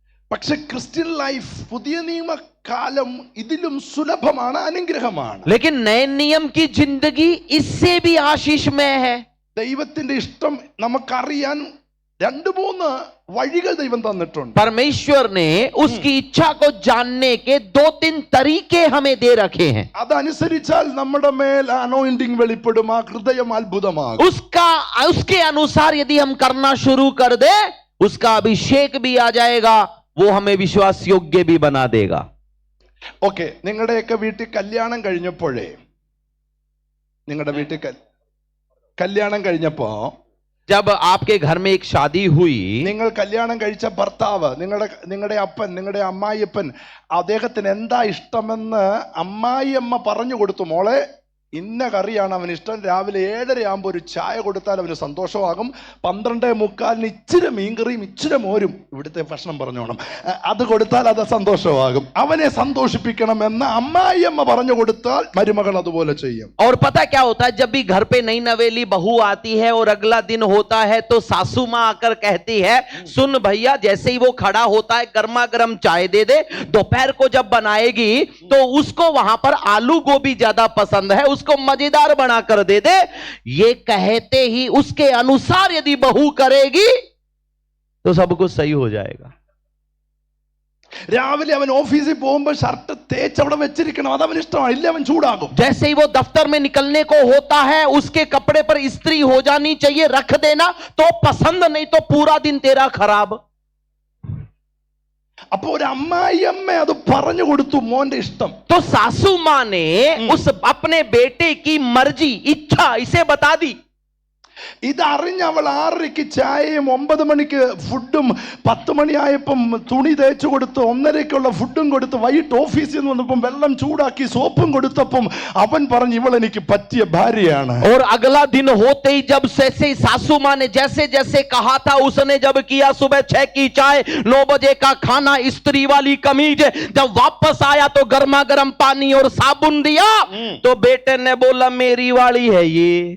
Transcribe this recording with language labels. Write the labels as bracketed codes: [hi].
[ml] പക്ഷെ Christian life, പുതിയ നിയമകാലം ഇതിലും സുലഭമാണ്, അനുഗ്രഹമാണ്. [hi] लेकिन नए नियम की जिंदगी इससे भी आशीषमय है. [ml] ദൈവത്തിന്റെ ഇഷ്ടം നമുക്കറിയാൻ 2-3 വഴികൾ ദൈവം തന്നിട്ടുണ്ട്. [hi] परमेश्वर ने उसकी इच्छा को जानने के 2-3 तरीके हमें दे रखे हैं. [ml] അതനുസരിച്ചാൽ നമ്മുടെ മേൽ അനോയിന്റിംഗ് വെളിപ്പെടും, ആ ഹൃദയം അത്ഭുതമാകും. [hi] उसके अनुसार यदि हम करना शुरू कर दे, उसका अभिषेक भी आ जाएगा, वो हमें विश्वास योग्य भी बना देगा. [ml] ഓക്കെ, നിങ്ങളുടെയൊക്കെ വീട്ടിൽ കല്യാണം കഴിഞ്ഞപ്പോഴേ, നിങ്ങളുടെ വീട്ടിൽ കല്യാണം കഴിഞ്ഞപ്പോ, [hi] जब आपके घर में एक शादी हुई, [ml] നിങ്ങൾ കല്യാണം കഴിച്ച ഭർത്താവ്, നിങ്ങളുടെ അപ്പൻ, നിങ്ങളുടെ അമ്മായിയപ്പൻ, അദ്ദേഹത്തിന് എന്താ ഇഷ്ടമെന്ന് അമ്മായിയമ്മ പറഞ്ഞു കൊടുത്തു. മോളെ ഇന്ന കറിയാണ് അവന് ഇഷ്ടം. രാവിലെ 7:30 ആകുമ്പോൾ ഒരു ചായ കൊടുത്താൽ അവന് സന്തോഷമാകും. 12:45 ഇച്ചിരി മീൻകറിയും ഇച്ചിരി മോരും, ഇവിടുത്തെ ഭക്ഷണം പറഞ്ഞോണം, അത് കൊടുത്താൽ അത് സന്തോഷമാകും. അവനെ സന്തോഷിപ്പിക്കണമെന്ന് അമ്മായിയമ്മ പറഞ്ഞു കൊടുത്താൽ മരുമകൾ അതുപോലെ ചെയ്യും. [hi] और पता क्या होता है, जब भी घर पे नई नवेली बहू आती है और अगला दिन होता है तो सासू माँ आकर कहती है, सुन भैया, जैसे ही वो खड़ा होता है गर्मा गर्म चाय दे दे, दोपहर को जब बनाएगी तो उसको वहां पर आलू गोभी ज्यादा पसंद है, उसको मजेदार बनाकर दे दे। ये कहते ही उसके अनुसार यदि बहू करेगी तो सब कुछ सही हो जाएगा। [ml] രാവിലെ അവൻ ഓഫീസിൽ പോകുമ്പോൾ ഷർട്ട് തേച്ച് അവിടെ വെച്ചിരിക്കണം, അത് അവന് ഇഷ്ടമാണ്, ഇല്ല അവൻ ചൂടാകും. [hi] जैसे ही वो दफ्तर में निकलने को होता है उसके कपड़े पर इस्त्री हो जानी चाहिए, रख देना, तो पसंद नहीं तो पूरा दिन तेरा खराब। [ml] അപ്പൊ ഒരു അമ്മായിയമ്മ അത് പറഞ്ഞു കൊടുത്തു, മോന്റെ ഇഷ്ടം. [hi] तो सासू मां ने उस अपने बेटे की मर्जी, इच्छा इसे बता दी। [ml] ഇത് അറിഞ്ഞ അവൾ 6:30 ചായയും 9 മണിക്ക് ഫുഡും 10 മണിയായപ്പം തുണി തേച്ചു കൊടുത്ത് 1:30 ഫുഡും കൊടുത്ത് വൈകിട്ട് ഓഫീസിൽ നിന്ന് വന്നപ്പം വെള്ളം ചൂടാക്കി സോപ്പും കൊടുത്തപ്പം അവൻ പറഞ്ഞു, ഇവൾ എനിക്ക് പറ്റിയ ഭാര്യയാണ്. [hi] और अगला दिन होते ही जब से सासू मां ने जैसे जैसे कहा था उसने जब किया, सुबह 6 की चाय, 9 बजे का खाना, इस्त्री वाली कमीज, जब वापस आया तो गर्मा गर्म पानी और साबुन दिया तो बेटे ने बोला मेरी वाली है ये।